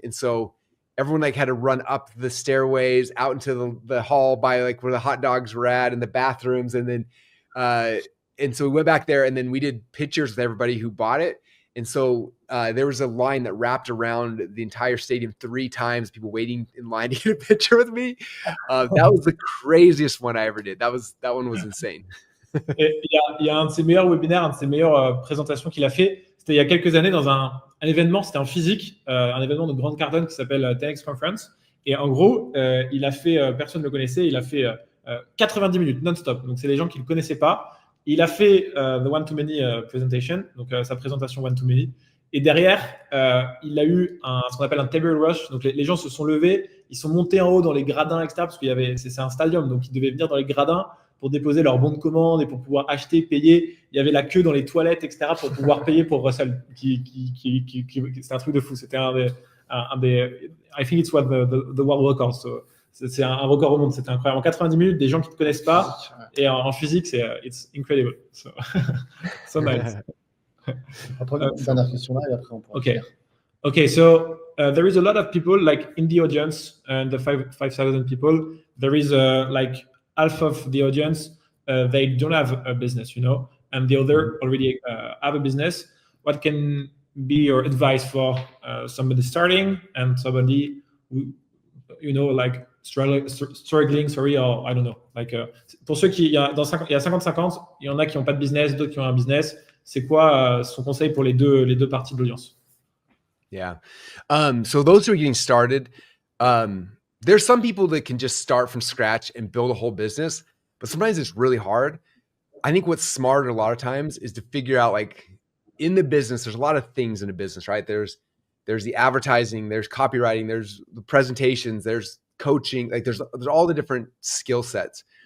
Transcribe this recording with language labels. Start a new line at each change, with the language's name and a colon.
English: And so everyone like had to run up the stairways out into the hall by like where the hot dogs were at and the bathrooms. And then, and so we went back there, and then we did pictures with everybody who bought it. And so there was a line that wrapped around the entire stadium 3 times, people waiting in line to get a picture with me. That was the craziest one I ever did. That one was insane.
French: Il y a un de ses meilleurs webinaires, une de ses meilleures présentations qu'il a fait. C'était il y a quelques années dans un événement, c'était en physique, un événement de Grant Cardone qui s'appelle 10X Conference. Et en gros, il a fait, personne ne le connaissait, il a fait 90 minutes non-stop. Donc, c'est les gens qui ne le connaissaient pas. Il a fait
English: the one-to-many presentation,
French: donc sa présentation one-to-many. Et derrière, il a eu ce qu'on appelle un table rush. Donc, les gens se sont levés, ils sont montés en haut dans les gradins, etc. Parce qu'il y avait, c'est un stadium, donc ils devaient venir dans les gradins pour déposer leur bon de commande et pour pouvoir acheter, payer. Il y avait la queue dans les toilettes, etc. pour pouvoir payer pour Russell. C'est un truc de fou. C'était un des
English: I think it's what the world record.
French: So, c'est un record au monde. C'était incroyable. En 90 minutes, des gens qui ne te connaissent pas. Et en physique,
English: it's incredible. So, so nice.
French: Après, une dernière question là et après on pourra finir.
English: Okay, so there is a lot of people like in the audience, and the 5,000 people. There is like half of the audience, they don't have a business, you know, and the other already have a business. What can be your advice for somebody starting and somebody who, you know, like struggling, or I don't know.
French: Like, pour ceux qui, il y a 50-50, il y en a qui n'ont pas de business, d'autres qui ont un business. C'est quoi son conseil pour les deux parties de l'audience?
English: Yeah. So those who are getting started, there's some people that can just start from scratch and build a whole business, but sometimes it's really hard. I think what's smarter a lot of times is to figure out, like, in the business, there's a lot of things in a business, right? There's the advertising, there's copywriting, there's the presentations, there's coaching, like there's all the different skill sets.